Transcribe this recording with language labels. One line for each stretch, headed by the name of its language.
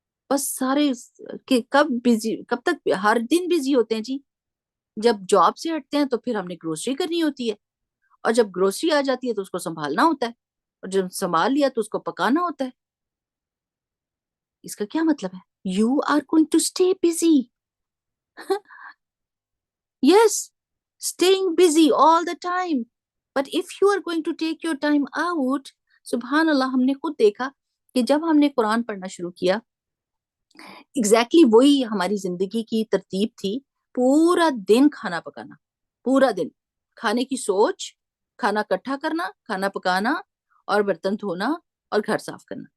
Urdu: بس سارے کہ کب بزی، کب تک ہر دن بزی ہوتے ہیں جی. جب جاب سے ہٹتے ہیں تو پھر ہم نے گروسری کرنی ہوتی ہے، اور جب گروسری آ جاتی ہے تو اس کو سنبھالنا ہوتا ہے، اور جب سنبھال لیا تو اس کو پکانا ہوتا ہے. اس کا کیا مطلب ہے؟
English: You are going to stay busy. Yes, staying busy all the time. But if you are going to take your time out,
Urdu: سبحان اللہ ہم نے خود دیکھا کہ جب ہم نے قرآن پڑھنا شروع کیا، exactly وہی ہماری زندگی کی ترتیب تھی. پورا دن کھانا پکانا، پورا دن کھانے کی سوچ، کھانا کٹھا کرنا، کھانا پکانا، اور برتن دھونا، اور گھر صاف کرنا.